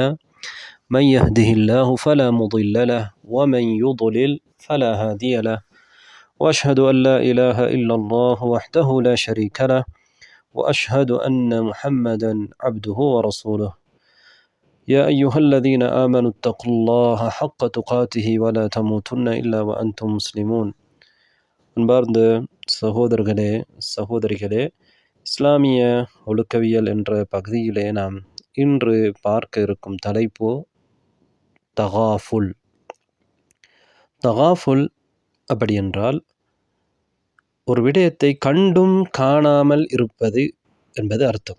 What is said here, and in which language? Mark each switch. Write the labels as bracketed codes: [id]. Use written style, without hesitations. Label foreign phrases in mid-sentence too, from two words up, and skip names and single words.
[ar] من يهده الله فلا مضل له ومن يضلل فلا هادي له وأشهد أن لا إله إلا الله وحده لا شريك له وأشهد أن محمدا عبده ورسوله يا أيها الذين آمنوا اتقوا الله حق تقاته ولا تموتن إلا وأنتم مسلمون. [ta] அன்பார்ந்த சகோதரர்களே சகோதரிகளே, இஸ்லாமிய ஒழுக்கவியல் என்ற பகுதியிலே நாம் இன்று பார்க்க இருக்கும் தலைப்பு தகாஃபுல். தகாஃபுல் அப்படி என்றால் ஒரு விடயத்தை கண்டும் காணாமல் இருப்பது என்பது அர்த்தம்.